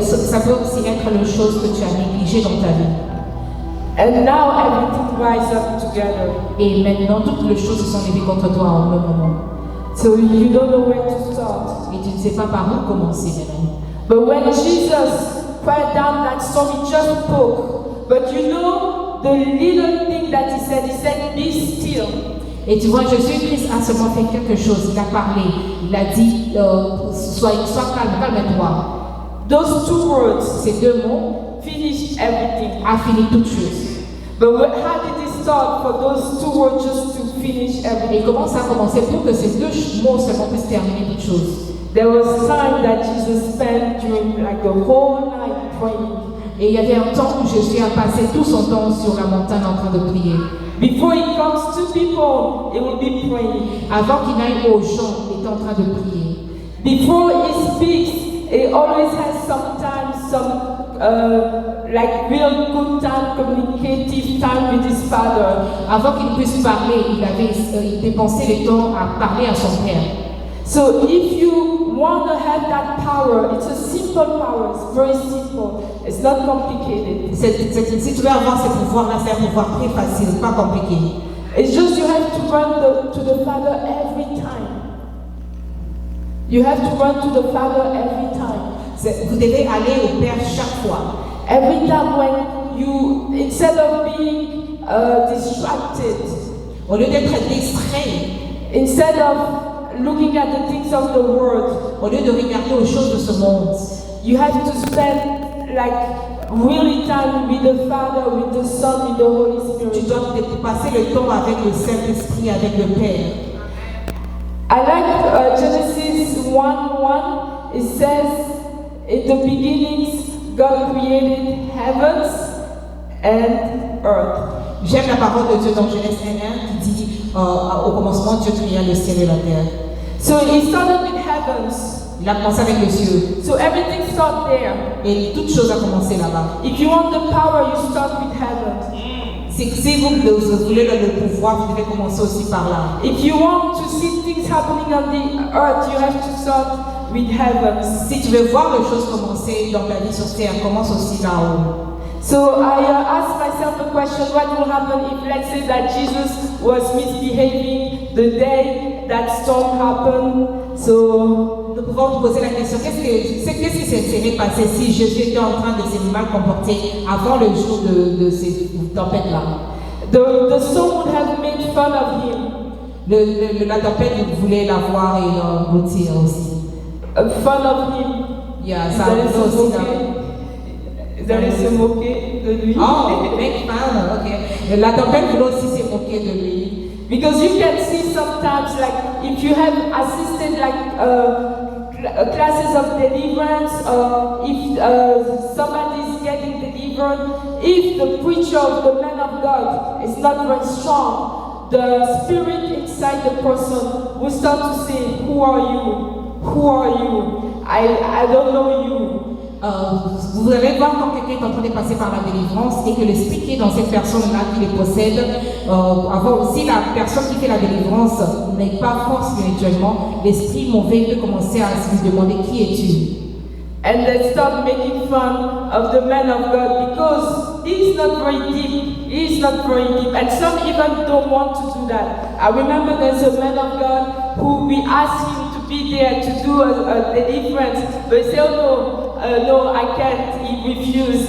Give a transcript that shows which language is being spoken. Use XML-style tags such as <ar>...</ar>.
<fr>Ça peut aussi être les choses que tu as négligées dans ta vie.</fr> <en>And now everything rises up together.</en> <fr>Et maintenant toutes les choses se sont levées contre toi en même moment.</fr> <en>So you don't know where to start.</en> <fr>Et tu ne sais pas par où commencer maintenant.</fr> <en>But when Jesus quiet down that storm, he just spoke. But you know the little thing that he said, "Be still."</en> <fr>Et tu vois, Jésus-Christ a seulement fait quelque chose. Il a parlé. Il a dit, sois calme, calme-toi.</fr> <en>Those two words,</en> <fr>ces deux mots,</fr> <en>finish everything.</en> <fr>A fini toutes choses.</fr> <en>But how did it start for those two words just to finish everything?</en> <fr>Et comment ça a commencé pour que ces deux mots seulement puissent terminer toutes choses?</fr> <en>there was time that Jesus spent during like the whole night praying.</en> <fr>Et il y avait un temps où Jésus a passé tout son temps sur la montagne en train de prier.</fr> <en>Before he comes to people, he will be praying.</en> <fr>Avant qu'il n'aille aux gens, il était en train de prier.</fr> <en>Before he speaks, he always has sometimes some like real good time, communicative time with his father.</en> <fr>Avant qu'il puisse parler, il dépensait le temps à parler à son père.</fr> <en>So if you want to have that power, it's a simple power. It's very simple. It's not complicated.</en> <fr>Si tu veux avoir ce pouvoir-là, c'est un pouvoir très facile, pas compliqué.</fr> <en>It's just you have to run to the Father every time. You have to run to the Father every time.</en> <fr>Vous devez aller au Père chaque fois.</fr> <en>Every time when you, instead of being distracted,</en> <fr>Au lieu d'être distrait,</fr> <en>instead of looking at the things of the world,</en> <fr>au lieu de regarder aux choses de ce monde,</fr> <en>you have to spend like really time with the Father, with the Son, with the Holy</en> <fr>tu</fr> <en>Spirit.</en> <fr>dois passer le temps avec le Saint-Esprit, avec le Père.</fr> <en>I like Genesis 1:1. It says, in the beginnings, God created heavens and earth.</en> <fr>J'aime la parole de Dieu dans Genèse 1:1 qui dit au commencement, Dieu créa le ciel et la terre.</fr> <en>So he started with heavens.</en> <fr>Il a commencé avec les cieux.</fr> <en>So everything started there.</en> <fr>Et toute chose a commencé là-bas.</fr> <en>If you want the power, you start with heaven.</en> <fr>Si vous voulez le pouvoir, vous devez commencer aussi par là.</fr> <en>If you want to see things happening on the earth, you have to start with heaven.</en> <fr>Si tu veux voir les choses commencer dans ta vie sur terre, commence aussi là-haut.</fr> <en>So I asked myself the question, what will happen if, let's say, that Jesus was misbehaving the day that storm happened? So</en> <fr>Nous pouvons nous poser la question, qu'est-ce qui serait passé si Jésus était en train de se mal comporter avant le jour de ces tempêtes-là?</fr> <en>the storm would have made fun of him.</en> <fr>La tempête voulait l'avoir et l'engloutir aussi.</fr> <en>Fun of him.</en> <fr>Yeah, ça arrive aussi là. Ils allaient se moquer de lui.</fr> <en>Oh, make fun, ok.</en> <fr>La tempête voulait aussi se moquer de lui.</fr> <en>Because you can see sometimes, like, if you have assisted, like, classes of deliverance, if somebody is getting delivered, if the preacher of the man of God is not very strong, the spirit inside the person will start to say, who are you? Who are you? I don't know you.</en> <fr>Vous allez voir quand quelqu'un est en train de passer par la délivrance et que l'esprit qui est dans cette personne-là, qui les possède, si la personne qui fait la délivrance n'est pas fort spirituellement, l'esprit mauvais peut commencer à se lui demander qui es-tu.</fr> <en>And they start making fun of the man of God because he's not very deep. He's not very deep. And some even don't want to do that. I remember there's a man of God who we asked him to be there to do a deliverance. But he said, oh no, no, I can't. He refused.</en>